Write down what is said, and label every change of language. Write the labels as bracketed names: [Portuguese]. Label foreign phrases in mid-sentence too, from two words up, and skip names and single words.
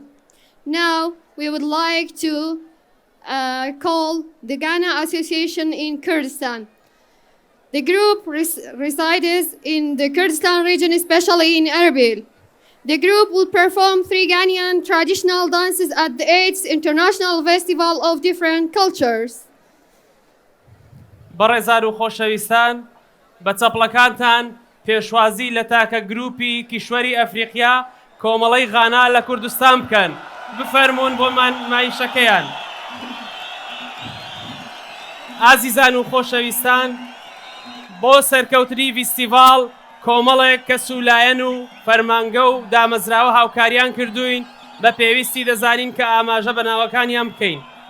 [English] Now we would like to call the Ghana Association in Kurdistan. The group resides in the Kurdistan region, especially in Erbil. The group will perform 3 Ghanaian traditional dances at the 8th International Festival of Different Cultures. [Central Kurdish] بەڕێزان و خۆشەویستان بە چەپڵەکانتان پێشوازی لە تاکە گروپی کیشوەری ئەفریقیا کۆمەڵەی غانا لە کوردستان بکەن بفەرمونون بۆ مایشەکەیان. ئازیزان و خۆشەویستان بۆ سەرکەوتنی فیستیڤاڵ کۆمەڵێک کە سولایەن و فەرمانگە و دامەزراوە هاوکاریان کردوین بە پێویستی دەزانین کە ئاماژە بەناوەکانیان بکەین.